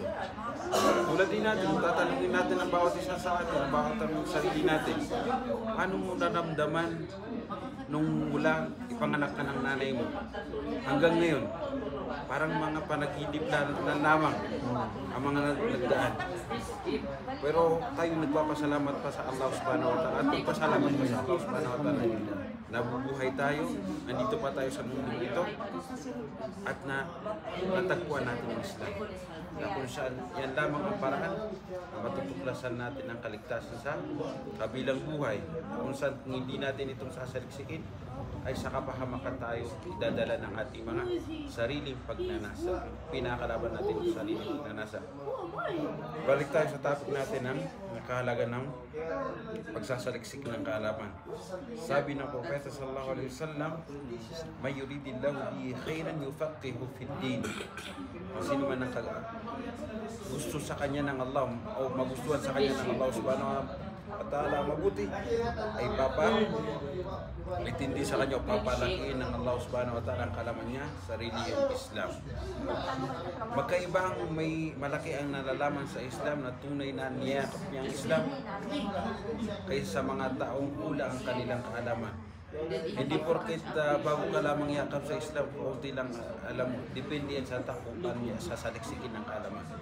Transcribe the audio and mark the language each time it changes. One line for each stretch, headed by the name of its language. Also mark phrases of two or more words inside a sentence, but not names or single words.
Filipino: Tulad din natin, tatanungin natin ang bawat isa sa atin, ang bawat sarili natin, ano mo naramdaman nung mula ipanganak ka ng nanay mo hanggang ngayon? Parang mga panaginip na lamang ang mga nagdaan. Pero tayo nagpapasalamat pa sa
Arabic: الله سبحانه وتعالى
Filipino: at nagpasalamat pa sa
Arabic: الله سبحانه وتعالى.
Filipino: Nabubuhay tayo, nandito pa tayo sa mundo ito at natagpuan natin ang Islam. Na kung saan yan lamang ang paraan na matutuklasan natin ang kaligtasan sa kabilang buhay. Kung saan kung hindi natin itong sasaliksikin, ay sa kapahamakan tayo idadala ng ating mga sariling pagnanasa. Pinakalaban natin ang sariling pagnanasa. Balik tayo sa topic natin ng kahalagan ng pagsasaliksik ng kaalaman. Sabi ng Propeta
Arabic: صلى الله عليه وسلم، من يرد الله به خيرا يفقهه في الدين."
Filipino: Sino man ang gusto sa kanya ng Allah o magustuhan sa kanya ng
Arabic: الله سبحانه وتعالى
Filipino: mabuti, ay itindi sa kanya o papalakiin ng
Arabic: الله سبحانه وتعالى
Filipino: ang kalaman niya sa relihiyong Islam. Magkaibang may malaki ang nalalaman sa Islam na tunay na niyakap niya ang Islam kaysa sa mga taong kulang ang kanilang kaalaman. Hindi porket bago ka lamang yakap sa Islam, kunti lang alam mo, depende yan sa tao kung paano niya sasaliksikin ng kaalaman.